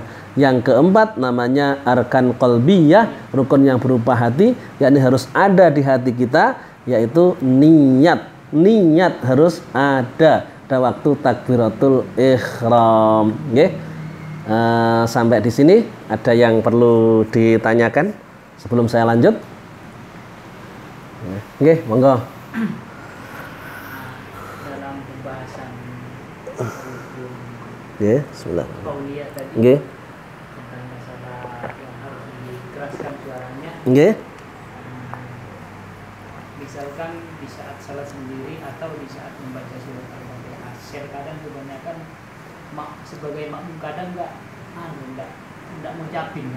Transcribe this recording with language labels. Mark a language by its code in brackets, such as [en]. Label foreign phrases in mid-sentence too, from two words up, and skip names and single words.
[id] Yang keempat namanya [ar] arkan qalbiyah, [id] rukun yang berupa hati, yakni harus ada di hati kita, yaitu niat. Niat harus ada pada waktu [ar] takbiratul ihram. [id] Nggih. Sampai di sini ada yang perlu ditanyakan sebelum saya lanjut? [jv] Nggih, monggo. Nggih, bismillah. [id] Nggih. Tentang masalah yang harus dikeraskan suaranya. Nggih. Misalkan di saat salat sendiri atau di saat membaca surat Al-Fatihah. Kadang kebanyakan sebagai makmum kadang enggak ngucapin kan.